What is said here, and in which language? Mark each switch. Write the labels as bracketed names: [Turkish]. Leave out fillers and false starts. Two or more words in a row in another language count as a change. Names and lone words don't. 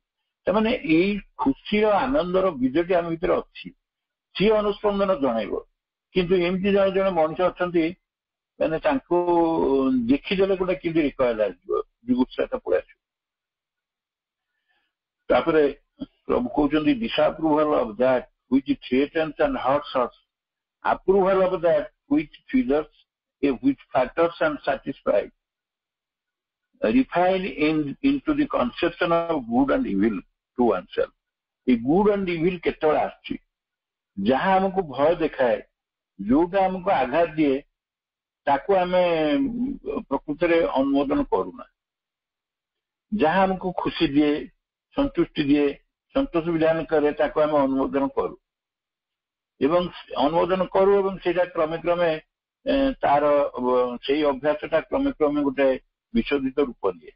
[Odia] ସେମାନେ ଏଇ ଖୁସିର ଆନନ୍ଦର ବୀଜଟି ଆମ ଭିତରେ ଅଛି, ସିଏ ଅନୁସ୍ପନ୍ଦନ ଜଣାଇବ। କିନ୍ତୁ ଏମିତି ଜଣେ ଜଣେ ମଣିଷ ଅଛନ୍ତି, ମାନେ ତାଙ୍କୁ ଦେଖିଦେଲେ ଗୋଟେ କେମିତି ରିକଏଲ ଆସିଯିବ, ଜୁଗୁପ୍ସାଟା ପଳେଇ ଆସିବ। ତାପରେ ପ୍ରଭୁ କହୁଛନ୍ତି [English] disapproval of that which threatens and hurts us, approval of that which feathers, which flatters and satisfies, refine into the conception of good and evil to oneself. [Odia] ଏ [English] good and evil [Odia] କେତେବେଳେ ଆସୁଛି? ଯାହା ଆମକୁ ଭୟ ଦେଖାଏ, ଯୋଉଟା ଆମକୁ ଆଘାତ ଦିଏ, ତାକୁ ଆମେ ପ୍ରକୃତରେ ଅନୁମୋଦନ କରୁନା। ଯାହା ଆମକୁ ଖୁସି ଦିଏ, ସନ୍ତୁଷ୍ଟି ଦିଏ, ସନ୍ତୋଷ ବିଧାନ କରେ, ତାକୁ ଆମେ ଅନୁମୋଦନ କରୁ ଏବଂ ସେଇଟା କ୍ରମେ କ୍ରମେ ତାର ସେଇ ଅଭ୍ୟାସଟା କ୍ରମେ କ୍ରମେ ଗୋଟେ ବିଶୋଧିତ ରୂପ ଦିଏ।